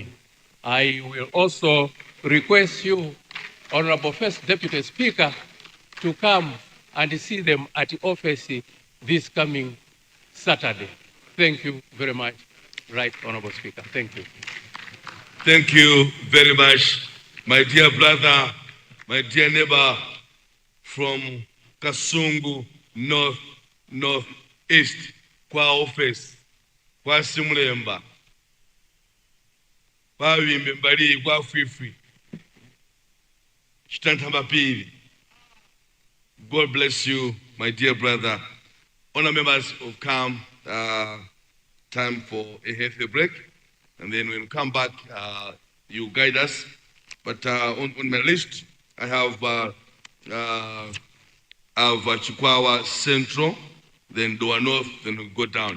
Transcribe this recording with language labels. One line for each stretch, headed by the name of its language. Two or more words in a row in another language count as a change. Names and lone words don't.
English: I will also request you, Honorable First Deputy Speaker, to come and see them at the office this coming Saturday. Thank you very much, Right Honorable Speaker. Thank you. Thank you very much, my dear brother, my dear neighbor from Kasungu Northeast,
Nyanja: kwa office, kwa Simulemba, kwa Wimbe Mbali, kwa Fifi, Chitantamapiri.
English: God bless you, my dear brother. Honor members have come, time for a healthy break. And then when we come back, you guide us. But on my list, I have Chikwawa Central, then Doa North, then we go down.